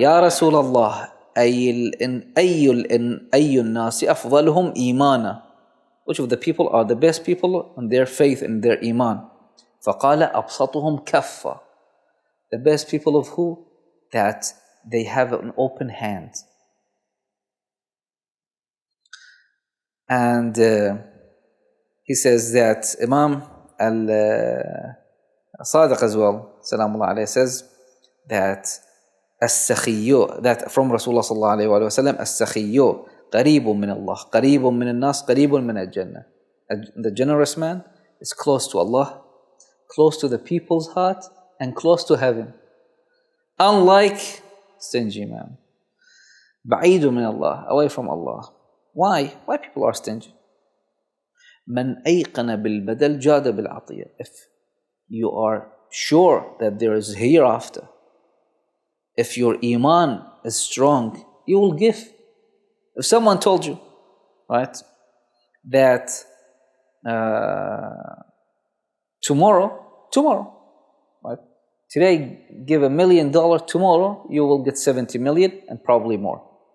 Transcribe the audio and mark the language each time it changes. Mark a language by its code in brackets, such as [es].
[ar] Ya Rasulullah, أي الناس أفضلهم إيمانا. [en] Which of the people are the best people in their faith and their iman? [ar] فقال أبسطهم كفا. [en] The best people of who? That they have an open hand. And he says that Imam Al-Sadiq as well, Salamullah alayhi, says that السخيو, that from Rasulullah sallallahu alayhi wa sallam, [ar] السخيو قريب من الله قريب من الناس قريب من الجنة. [en] The generous man is close to Allah, close to the people's heart, and close to heaven. Unlike stingy man. [ar] بعيد من الله, [en] away from Allah. Why? Why people are stingy? [ar] من أيقن بالبدل جاد بالعطية. [en] If you are sure that there is hereafter, if your iman is strong, you will give. If someone told you, right, that tomorrow, right, today give $1 million, tomorrow you will get 70 million and probably more.